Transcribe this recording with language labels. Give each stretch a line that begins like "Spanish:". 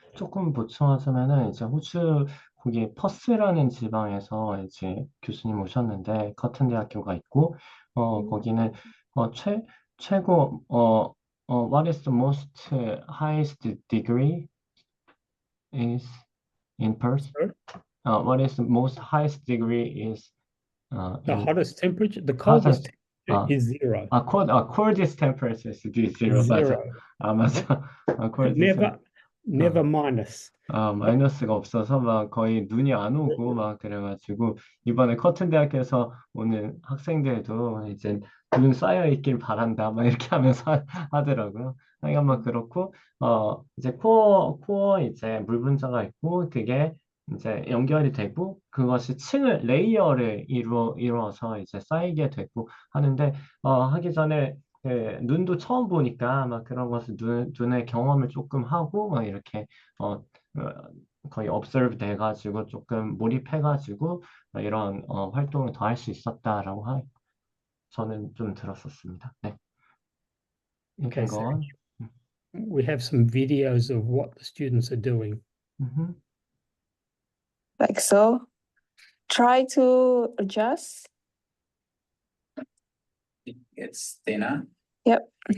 Korean: 조금 보충하자면은 이제 호주 거기 퍼스라는 지방에서 이제 교수님 오셨는데 커튼 대학교가 있고 거기는 최고
English: what is the most highest degree is in Perth? What is the most highest degree is The hottest temperature, the hottest coldest temperature is zero. coldest temperature is zero. Zero.
Korean: 맞아.
English: coldest Never minus.
Korean: 마이너스가 없어서 막 거의 눈이 안 오고 막 그래가지고 이번에 커튼 대학교에서 오는 학생들도 이제 눈 쌓여 있길 바란다 막 이렇게 하면서 하더라고요. 그러니까 막 그렇고 이제 코어 이제 물 분자가 있고 그게 이제 연결이 되고 그것이 레이어를 이루어서 이제 쌓이게 되고 하는데 하기 전에 눈도 처음 보니까 막 그런 것을 눈의 경험을 조금 하고 막 이렇게 거의 observe 돼가지고 조금 몰입해가지고 이런 활동을 더 할 수 있었다라고 저는 좀 들었었습니다. 네.
English: Okay, go on. We have some videos of what the students are doing. Like so. Try to adjust. It's thinner. Yep.